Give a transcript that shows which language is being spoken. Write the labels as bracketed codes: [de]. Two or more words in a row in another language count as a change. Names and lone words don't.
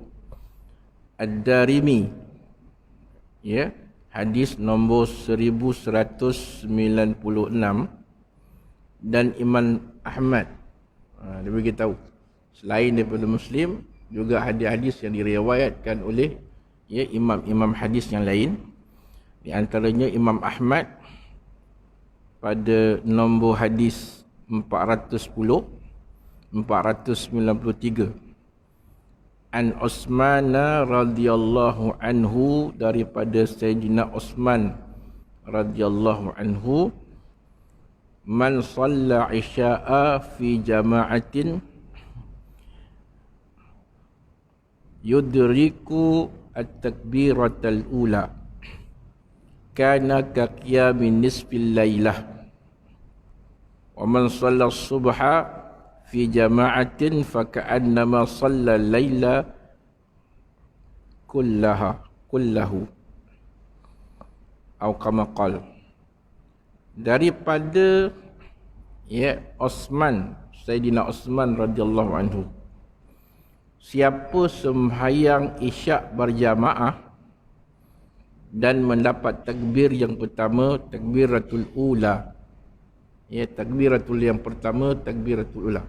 [ms] Ad-Darimi, ya, hadis nombor 1196, dan Imam Ahmad. Dia beritahu selain daripada Muslim, juga hadis-hadis yang diriwayatkan oleh, ya, imam-imam hadis yang lain. Di antaranya Imam Ahmad pada nombor hadis 410, 493. [ar] عن عثمان رضي الله عنه, daripada سيدنا عثمان رضي الله عنه، من صلى العشاء في جماعة يدرك التكبيرة الأولى كان كقيام نصف الليلة، ومن صلى الصبح في جماعة فكأنما صلى الليل كله atau كما قال. [ms] Daripada, ya, Utsman, Sayyidina Utsman [ar] رضي الله عنه, [ms] siapa sembahyang isyak berjamaah dan mendapat takbir yang pertama, [ar] تكبيرة الأولى, [ms] ya, takbiratul yang pertama, [ar] تكبيرة الأولى.